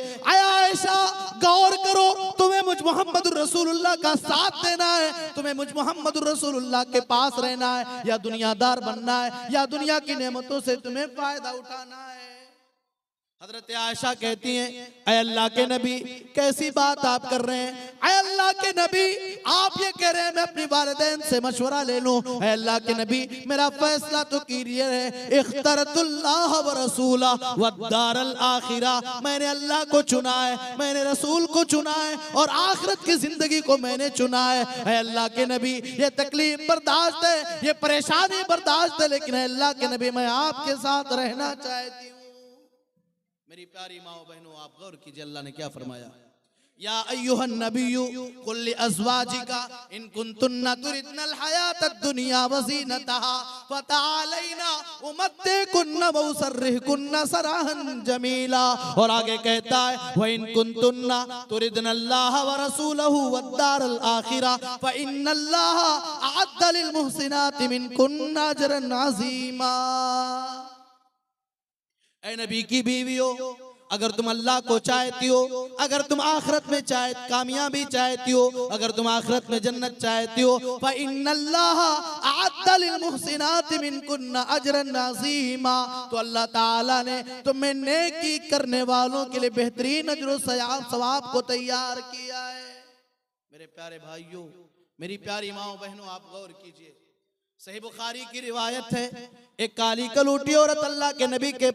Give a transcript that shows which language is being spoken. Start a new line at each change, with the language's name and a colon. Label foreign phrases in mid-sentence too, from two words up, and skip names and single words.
Hindi: आय आयशा गौर करो, तुम्हें मुझ मोहम्मद रसूलुल्लाह का साथ देना है, तुम्हें मुझ मोहम्मद रसूलुल्लाह के पास रहना है या दुनियादार बनना है या दुनिया की नेमतों से तुम्हें फायदा उठाना है। हजरत आयशा कहती हैं ऐ अल्लाह के नबी कैसी बात आप कर रहे हैं, ऐ अल्लाह के नबी आप ये कह रहे हैं मैं अपनी वालिदैन से मशवरा ले लूं, ऐ अल्लाह के नबी मेरा फैसला तो कीजिए है,
Arabic: اخترت الله ورسوله والدار الآخرة,
Hindi: मैंने अल्लाह को चुना है, मैंने रसूल को चुना है और आखिरत की जिंदगी को मैंने चुना है। ऐ अल्लाह के नबी ये तकलीफ बर्दाश्त है, ये परेशानी बर्दाश्त है, लेकिन अल्लाह के नबी मैं आपके साथ रहना चाहती हूँ। मेरी प्यारी माओ बहनों आप गौर कीजिए अल्लाह ने क्या फरमाया,
Arabic: يا أيها النبي قل لأزواجك إن كنتن تردن الحياة الدنيا وزينتها فتعالين أمتعكن وأسرحكن سراحا جميلا.
Hindi: और आगे कहता है
Arabic: وإن كنتن تردن الله ورسوله والدار الآخرة فإن الله أعد للمحسنات منكن أجرا عظيما.
Hindi: ऐ नबी की बीवियों अगर तुम अल्लाह को चाहती हो, अगर तुम आखिरत में कामयाबी चाहती हो, अगर तुम आखिरत में जन्नत चाहती हो,
Arabic: فإن الله أعد للمحسنات منكن أجرا عظيما,
Hindi: तो अल्लाह ताला ने तुम्हें नेकी करने वालों के लिए बेहतरीन अजर व सवाब को तैयार किया है। मेरे प्यारे भाइयों, मेरी प्यारी माओ बहनों, आप गौर कीजिए, सही बुखारी की रिवायत है, एक काली कलूटी औरत अल्लाह के नबी के